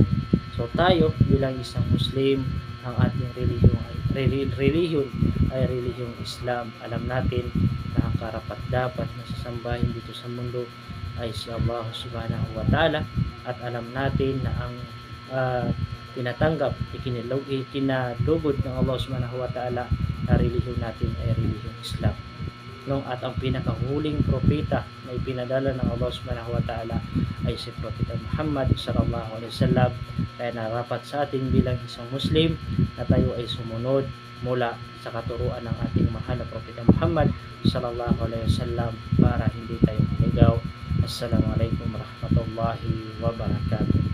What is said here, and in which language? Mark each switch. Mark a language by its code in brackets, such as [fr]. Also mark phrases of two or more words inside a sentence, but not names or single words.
[tl] So tayo bilang isang Muslim, ang ating relihiyon ay relihiyong Islam. Alam natin na ang karapat-dapat na sasambahin dito sa mundo ay si Allah [ar] سبحانه و تعالى, [tl] at alam natin na ang ikinalugod ng Allah [ar] سبحانه و تعالى [tl] na relihiyon natin ay relihiyong Islam, no? At ang pinakahuling propeta na ipinadala ng Allah [ar] سبحانه و تعالى [tl] ay si Propeta Muhammad [ar] صلى الله عليه وسلم. [tl] Kaya narapat sa ating bilang isang Muslim na tayo ay sumunod mula sa katuruan ng ating mahal na Propeta Muhammad [ar] صلى الله عليه وسلم [tl] para hindi tayo maligaw. [ar] السلام عليكم ورحمة الله وبركاته.